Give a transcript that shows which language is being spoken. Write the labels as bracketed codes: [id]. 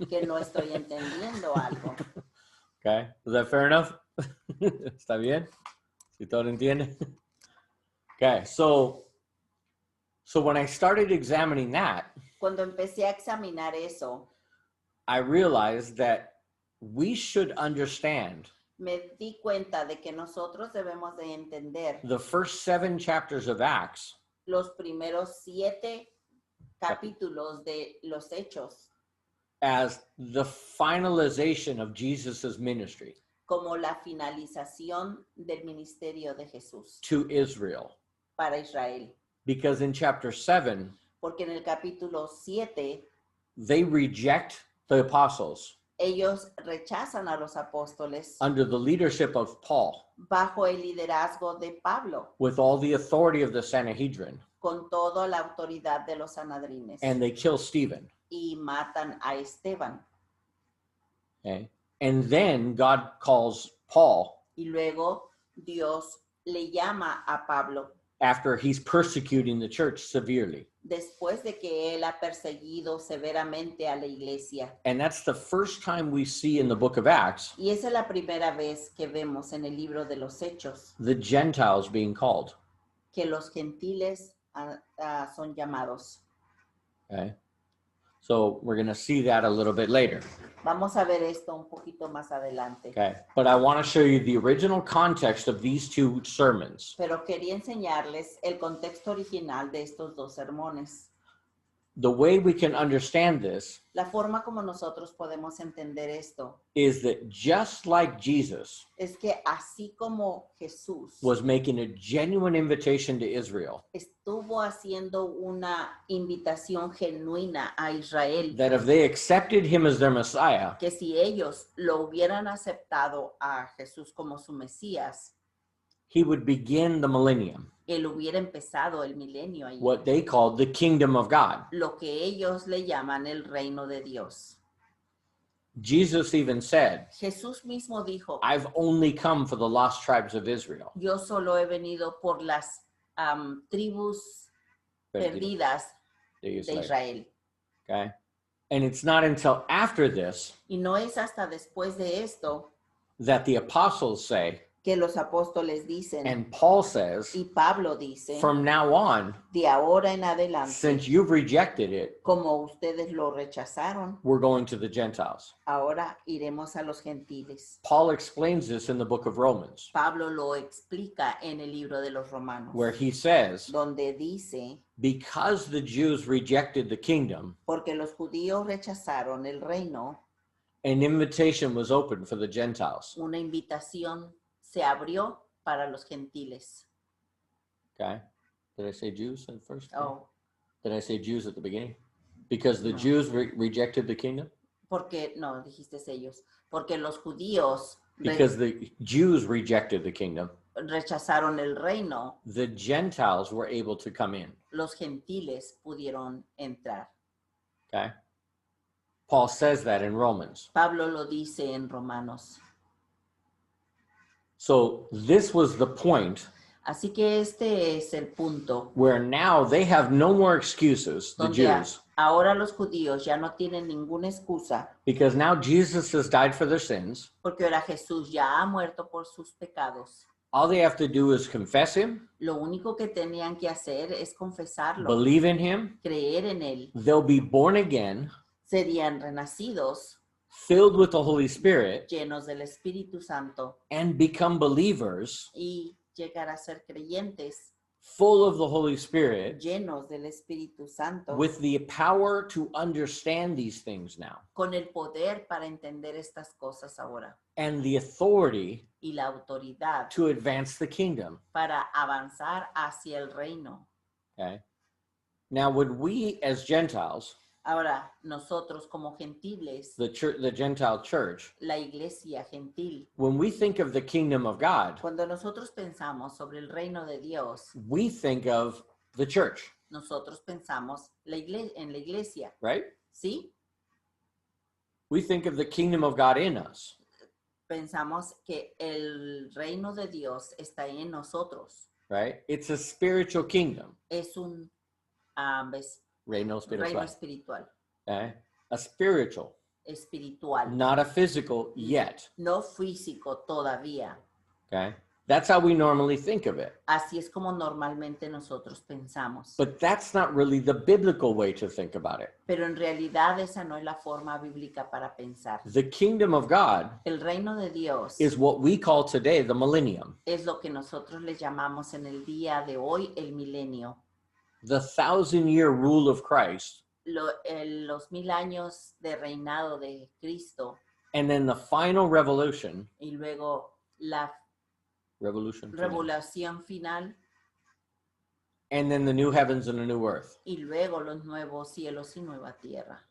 [es] que no estoy entendiendo algo. [en] Okay, is that fair enough? [es] ¿Está bien? ¿Si todo entiende? [en] Okay, so when I started examining that, [es] Cuando empecé a examinar eso, [en] I realized that we should understand [es] me di cuenta de que nosotros debemos de entender [en] the first 7 chapters of Acts [es] los primeros 7 capítulos de los Hechos [en] as the finalization of Jesus's ministry [es] como la finalización del ministerio de Jesús [en] to Israel. [es] para Israel. [en] Because in chapter 7, [es] Porque en el capítulo 7 [en] they reject the apostles [es] ellos rechazan a los apóstoles [en] under the leadership of Paul [es] bajo el liderazgo de Pablo, [en] with all the authority of the Sanhedrin, [es] con toda la autoridad de los sanadrines, [en] and they kill Stephen. [es] y matan a Esteban. [en] Okay? And then God calls Paul [es] Y luego Dios le llama a Pablo [en] after he's persecuting the church severely. [es] después de que él ha perseguido severamente a la iglesia. [en] And that's the first time we see in the book of Acts [es] Y esa es la primera vez que vemos en el libro de los Hechos [en] the Gentiles being called. [es] que los gentiles son llamados. [en] Okay? So we're going to see that a little bit later. [es] Vamos a ver esto un poquito más adelante. [en] Okay? But I want to show you the original context of these 2 sermons. [es] Pero quería enseñarles el contexto original de estos 2 sermones. [en] The way we can understand this [es] La forma como nosotros podemos entender esto [en] is that just like Jesus [es] es que así como Jesús [en] was making a genuine invitation to Israel, [es] estuvo haciendo una invitación genuina a Israel, [en] that if they accepted him as their Messiah, [es] que si ellos lo hubieran aceptado a Jesús como su Mesías, [en] he would begin the millennium, [es] él hubiera empezado el milenio ahí, [en] what they called the kingdom of God. [es] lo que ellos le llaman el reino de Dios. [en] Jesus even said, [es] Jesús mismo dijo, [en] I've only come for the lost tribes of Israel. [es] yo solo he venido por las tribus perdidas de de Israel. [en] Okay? And it's not until after this [es] Y no es hasta después de esto [en] that the apostles say, [es] que los apóstoles dicen, [en] And Paul says, [es] y Pablo dice, [en] from now on, [es] de ahora en adelante, [en] since you've rejected it, [es] como ustedes lo rechazaron, [en] we're going to the Gentiles. [es] ahora iremos a los gentiles. [en] Paul explains this in the book of Romans, [es] Pablo lo explica en el libro de los Romanos, [en] where he says, [es] donde dice, [en] because the Jews rejected the kingdom, [es] porque los judíos rechazaron el reino, [en] an invitation was opened for the Gentiles. [es] una invitación se abrió para los gentiles. [en] Okay? Did I say Jews at first? Oh, Did I say Jews at the beginning? Because the [es] No. [en] Jews rejected the kingdom? [es] porque, no, dijiste ellos, porque los judíos [en] Because the Jews rejected the kingdom, [es] rechazaron el reino, [en] the Gentiles were able to come in. [es] los gentiles pudieron entrar. [en] Okay? Paul says that in Romans. [es] Pablo lo dice en Romanos. [en] So this was the point [es] Así que este es el punto [en] where now they have no more excuses, the [es] donde [en] Jews, [es] ahora los judíos ya no tienen ninguna excusa [en] because now Jesus has died for their sins. [es] porque ahora Jesús ya ha muerto por sus pecados. [en] All they have to do is confess him, [es] Lo único que tenían que hacer es confesarlo, [en] believe in him, [es] creer en él. [en] they'll be born again, [es] Serían renacidos, [en] filled with the Holy Spirit, [es] llenos del Espíritu Santo [en] and become believers, [es] y llegar a ser creyentes, [en] full of the Holy Spirit, [es] llenos del Espíritu Santo, [en] with the power to understand these things now, [es] con el poder para entender estas cosas ahora [en] and the authority [es] y la autoridad [en] to advance the kingdom. [es] para avanzar hacia el reino. [en] Okay? Now, would we as Gentiles, [es] Ahora, nosotros como gentiles, [en] the church, the Gentile church, [es] la iglesia gentil, [en] when we think of the kingdom of God, [es] cuando nosotros pensamos sobre el reino de Dios, [en] we think of the church, [es] nosotros pensamos en la iglesia, [en] right? [es] ¿sí? [en] We think of the kingdom of God in us. [es] Pensamos que el reino de Dios está en nosotros. [en] Right? It's a spiritual kingdom. [es] Es un Reino reino espiritual. espiritual, [en] Okay? A spiritual, [es] espiritual, [en] not a physical yet. [es] no físico todavía. [en] Okay? That's how we normally think of it. [es] Así es como normalmente nosotros pensamos. [en] But that's not really the biblical way to think about it. [es] Pero en realidad esa no es la forma bíblica para pensar. [en] The kingdom of God [es] El reino de Dios [en] is what we call today the millennium, [es] es lo que nosotros le llamamos en el día de hoy el milenio. [en] the 1,000-year rule of Christ, [es] Los 1000 años de reinado de Cristo [en] and then the final revolution, [es] y luego la [en] revolution, [es] revelación final [en] and then the new heavens and the new earth [es] y luego los nuevos cielos y nueva tierra